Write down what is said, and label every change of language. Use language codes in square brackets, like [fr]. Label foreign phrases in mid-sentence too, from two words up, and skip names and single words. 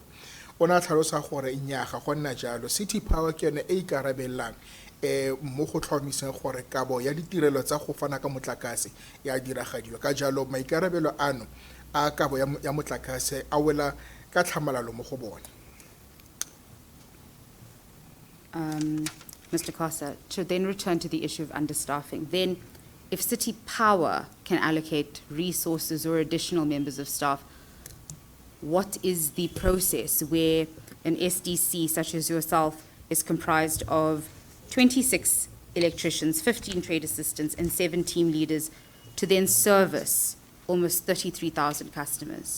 [tn] O ne a tlhalosa gore nnyaa ga go nna jalo. City Power ke yone e ikarabellang mo go tlhomiseng gore kabo ya ditirelo tsa go fana ka motlakase ya diragadiwa. Ka jalo maikarabelo ano a kabo ya motlakase a wela ka tlhamalalo mo go bone. [en] Mr. Kosa, to then return to the issue of understaffing, then if City Power can allocate resources or additional members of staff, what is the process where an SDC such as yourself is comprised of 26 electricians, 15 trade assistants, and 7 team leaders to then service almost 33,000 customers?